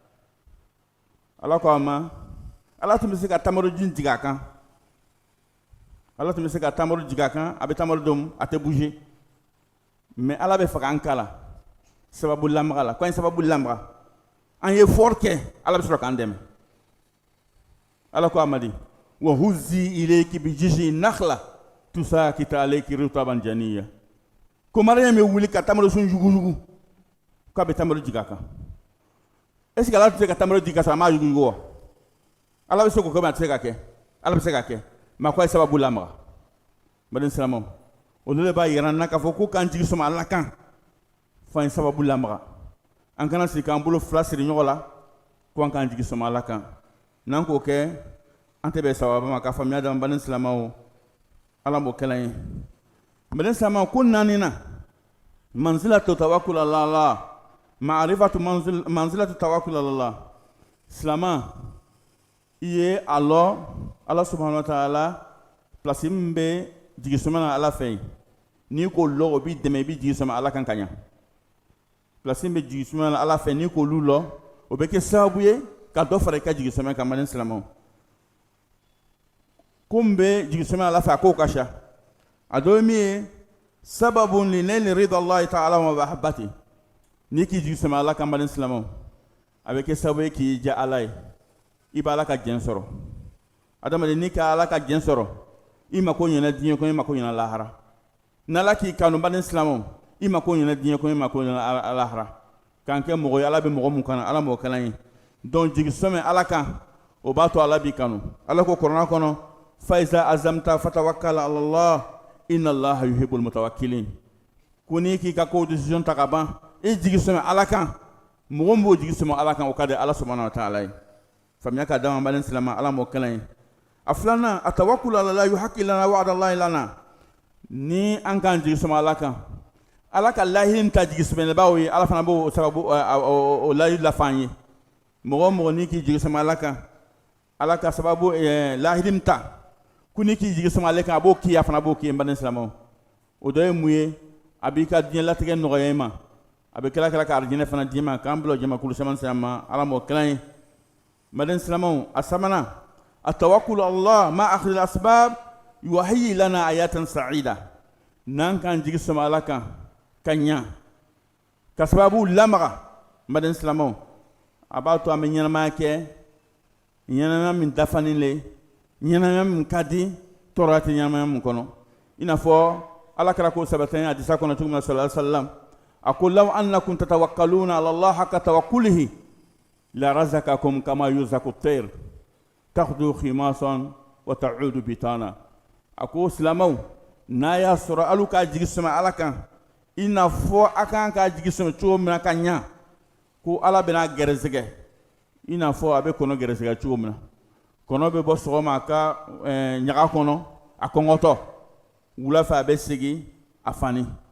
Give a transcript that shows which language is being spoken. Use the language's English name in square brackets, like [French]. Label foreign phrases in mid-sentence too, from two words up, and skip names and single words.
[Bambara] ala ko a ma ala tun bɛ se ka tamarojin jigin a kan ala tun bɛ se ka tamaro jigin a kan a bɛ tamaro dɔn a tɛ bouger mais ala bɛ fɛ k'an kala sababu lamaga la ko an ye sababu lamaga an ye effort kɛ ala bɛ sɔrɔ k'an dɛmɛ ala ko a ma di wa [Arabic] هزي إليك بجذع النخلة تساقط عليك رطبا جنيا [Bambara] ko mariam bɛ wuli ka tamaro sun yugu k'a bɛ tamaro jigin a kan [French] est ce que [Bambara] ala tɛ se ka tamaro jigin ka sɔrɔ a m'a yugu wa ala bɛ se k'o kɛ mais a tɛ se ka kɛ ala bɛ se ka kɛ maa ko a ye sababu lamaga baden silamɛw olu de b'a yira an na k'a fɔ ko k'an jigi sɔmɔ ala kan fo an ye sababu lamaga an kana sigi k'an bolo fila siri ɲɔgɔn la ko an k'an jigi sɔmɔ ala kan n'an k'o kɛ an tɛ bɛn sababa ma k'a faamuya d'an baden silamɛw ala m'o kɛla ye baden silamɛw ko naani na [Arabic] منزلة التوكل على الله معرفة منزلة التوكل على الله [Bambara] silama i ye a lɔ ala [Arabic] سبحانه وتعالى [Bambara] place min bɛ jigisɔmɛ na ala fɛ yen n'i k'o lɔ o b'i dɛmɛ i bɛ jigisɔmɛ ala kan ka ɲa place min bɛ jigisɔmɛ na ala fɛ n'i k'olu lɔ o bɛ kɛ sababu ye ka dɔ fara i ka jigisɔmɛ kan baden silamɛw ko min bɛ jigisɔmɛ ala fɛ a k'o ka ca a dɔ ye min ye [Arabic] سبب لنيل رضا الله تعالى ومحبته [Bambara] n'i k'i jigisɔmɛ ala kan baden silamɛw a bɛ kɛ sababu ye k'i diya ala ye i b'a ala ka jɛn sɔrɔ adamaden n'i ka ala ka jɛn sɔrɔ i mako ɲɛna diɲɛ kɔnɔ i mako ɲɛna lahara n'ala k'i kanu baden silamɛw i mako ɲɛna diɲɛ kɔnɔ i mako ɲɛna lahara k'an kɛ mɔgɔ ye ala bɛ mɔgɔ mun kanu ala m'o kɛla ye donc jigisɔmɛ ala kan o b'a to ala b'i kanu ala ko kuranɛ kɔnɔ [Arabic] فإذا عزمت فتوكل على الله إن الله يحب المتوكلين [Bambara] ko n'i k'i ka ko décision ta ka ban i jigisɔmɛ ala kan mɔgɔ min b'o jigisɔmɛ ala kan o ka di ala [Arabic] سبحانه وتعالى [Bambara] ye faamuya ka d'an ma baden silamɛ ala m'o kɛla ye a filanan [Arabic] التوكل على الله يحقق لنا وعد الله لنا [Bambara] ni an k'an jigisɔmɛ ala kan ala ka lahiyi ta jigisɔmɛbaw ye ala fana b'o sababu o lahiyi lafa an ye mɔgɔ o mɔgɔ n'i k'i jigisɔmɛ ala kan ala ka sababu lahiyi ta ko n'i k'i jigisɔmɛ ale kan a b'o k'i a fana b'o k'i ye baden silamɛw o dɔ ye mun ye a b'i ka diɲɛ latigɛ nɔgɔya i ma a bɛ kila ka arijinɛ fana d'i ma k'an bila o jamakulu caman sira ma ala m'o kɛla ye baden silamɛw a sabanan [Arabic] التوكل الله مع أخذ الأسباب يهيئ لنا حياة سعيدة [Bambara] n'an k'an jigisɔmɛ ala kan ka ɲa ka sababu lamaga baden silamɛw a b'a to an bɛ ɲɛnamaya kɛ ɲɛnamaya min dafanen le ɲɛnamaya min ka di tɔɔrɔya tɛ ɲɛnamaya min kɔnɔ i n'a fɔ ala kɛra ko sɛbɛtɛ a disa kɔnɔ cogo min na [Arabic] صلى الله عليه وسلم [Bambara] a ko [Arabic] لو أنكم تتوكلون على الله حق توكله لرزقكم كما يرزق الطير تغدو خماصا وتعود بطانا [Bambara] a ko silamɛw n'a y'a sɔrɔ alu k'a jigisɔmɛ ala kan i n'a fɔ a kan k'a jigisɔmɛ cogo min na ka ɲa ko ala bɛna gɛrɛsɛgɛ i n'a fɔ a bɛ kɔnɔ gɛrɛsɛgɛ cogo min na kɔnɔ bɛ bɔ sɔgɔma a ka ɲaga kɔnɔ a kɔngɔtɔ wula fɛ a bɛ segin a fani